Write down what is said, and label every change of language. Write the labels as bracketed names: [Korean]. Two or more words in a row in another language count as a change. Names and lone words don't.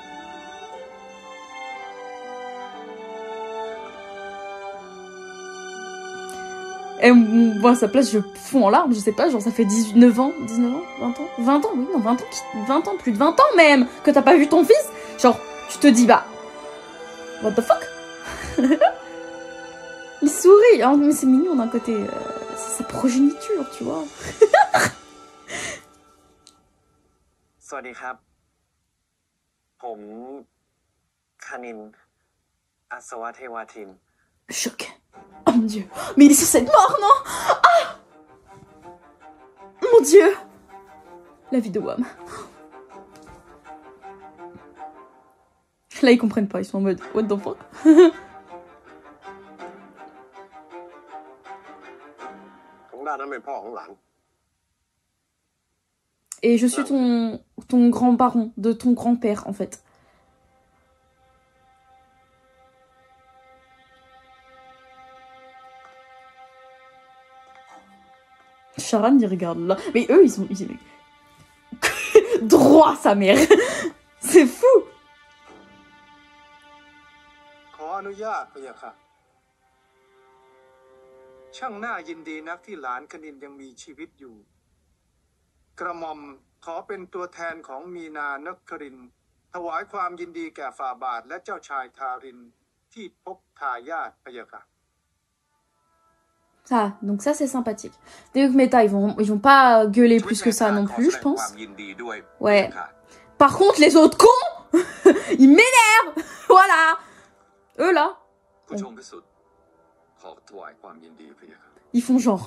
[French] Et moi, à sa place, je fonds en larmes, je sais pas, genre ça fait 19 ans, 20 ans 20 ans, oui, non, 20 ans, plus de 20 ans même, que t'as pas vu ton fils. Genre, tu te dis, bah, [English] what the fuck. [French] Il sourit, hein, mais c'est mignon d'un côté, c'est sa progéniture, tu vois. [Thai] สวัสดีครับ ผมคณิน อัศวเทวาทิน [French] Choc. Oh mon dieu. Mais il est censé être mort, non? Ah! Mon dieu. La vie de Wham. Là, ils comprennent pas. Ils sont en mode [English] what the fuck? [French] Et je suis ton grand baron, de ton grand-père, en fait. Sharan, il regarde là. Mais eux, ils sont... Droit, sa mère. C'est fou. [Thai] ขออนุญาตพะยะค่ะ ช่างน่ายินดีนักที่หลานคณินยังมีชีวิตอยู่ กระหม่อมขอเป็นตัวแทนของมีนานครินทร์ ถวายความยินดีแก่ฝ่าบาทและเจ้าชายทารินที่พบทายาทพะยะค่ะ [French] Ça, donc ça c'est sympathique. Donc Meta, ils vont pas gueuler plus que ça non plus, je pense. Ouais. Par contre, les autres cons, ils m'énervent. Voilà. Eux là. Ils font genre.